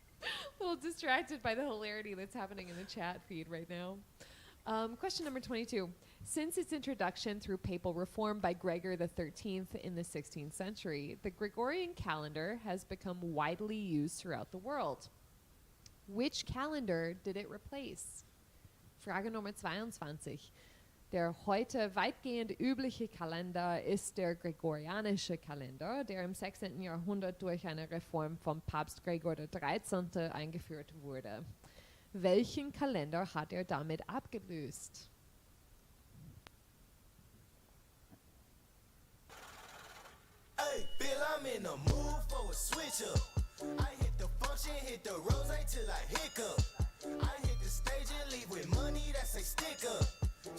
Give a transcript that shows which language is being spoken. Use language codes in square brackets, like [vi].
[en] A little distracted by the hilarity that's happening in the chat feed right now. Question number 22. Since its introduction through papal reform by Gregor XIII in the 16th century, the Gregorian calendar has become widely used throughout the world. Which calendar did it replace? [de] Frage Nummer 22. Der heute weitgehend übliche Kalender ist der gregorianische Kalender, der im 16. Jahrhundert durch eine Reform von Papst Gregor XIII. Eingeführt wurde. Welchen Kalender hat er damit abgelöst? [en] Hey, Bill, I'm in the mood for a switch up. I hit the function, hit the rose till I hiccup. I hit the stage and leave with money that say stick up.